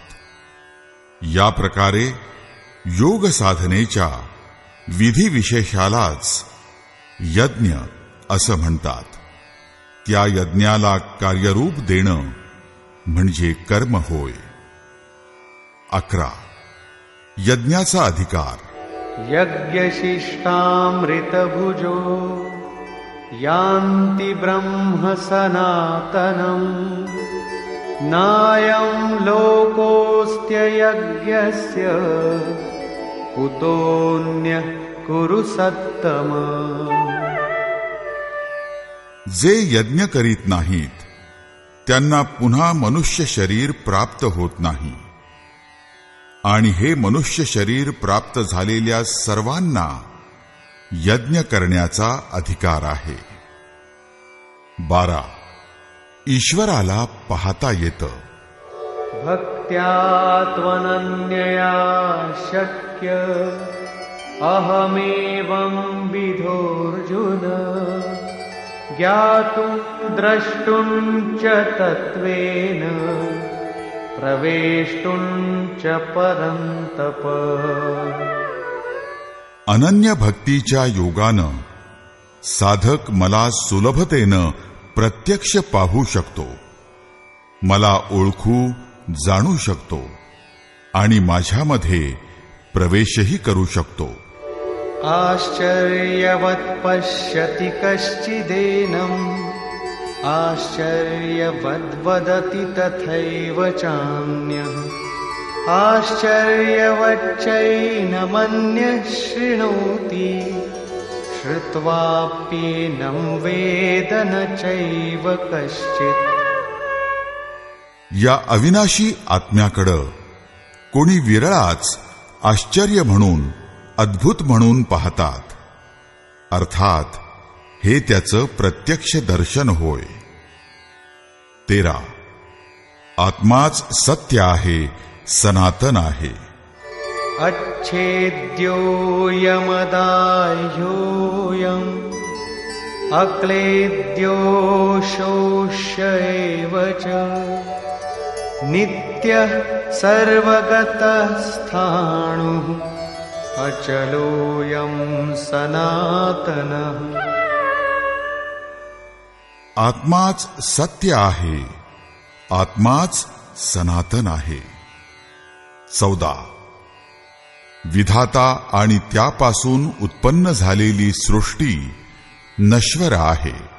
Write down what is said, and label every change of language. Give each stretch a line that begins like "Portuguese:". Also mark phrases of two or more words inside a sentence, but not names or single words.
Marathi: या प्रकारे योग साधनेच्या विधिविशेषालाच यज्ञ असं म्हणतात. त्या यज्ञाला कार्यरूप देणं म्हणजे कर्म होय. 11. यज्ञाचा अधिकार.
Sanskrit: यज्ञशिष्टामृतभुजो यान्ति ब्रह्म सनातनम् नायं लोकोऽस्त्ययज्ञस्य कुतोऽन्यः कुरु सत्तम.
Marathi: जे यज्ञ करीत नाहीत त्यांना पुन्हा मनुष्य शरीर प्राप्त होत नाही, आणि हे मनुष्य शरीर प्राप्त झालेल्या सर्वांना यज्ञ करण्याचा अधिकार आहे. 12. ईश्वराला पाहता येतं.
Sanskrit: भक्त्या त्वनन्यया शक्य अहमेवं विधोऽर्जुन ज्ञातुं द्रष्टुं च तत्त्वेन प्रवेष्टुं च परन्तप.
Marathi: अनन्य भक्तीच्या योगानं साधक मला सुलभतेनं प्रत्यक्ष पाहू शकतो, मला ओळखू जाणू शकतो आणि माझ्यामध्ये प्रवेशही करू शकतो.
Sanskrit: आश्चर्यवत् पश्यति कश्चिदेनम् आश्चर्यवद्वदति तथैव चान्यः आश्चर्यवच्चैनमन्यः शृणोति श्रुत्वाप्येनं वेद न चैव कश्चित्.
Marathi: या अविनाशी आत्म्याकडं कोणी विरळाच आश्चर्य म्हणून, अद्भुत म्हणून पाहतात. अर्थात हे त्याचं प्रत्यक्ष दर्शन होय. 13. आत्माच सत्य आहे, सनातन आहे.
Sanskrit: अच्छेद्योऽयमदाह्योऽयम् अक्लेद्यो शोष्य एव च नित्यः सर्वगतः स्थाणुः अचलोऽयं सनातनः.
Marathi: आत्माच सत्य आहे, आत्माच सनातन आहे. 14. विधाता आणि त्यापासून उत्पन्न झालेली सृष्टी नश्वर आहे.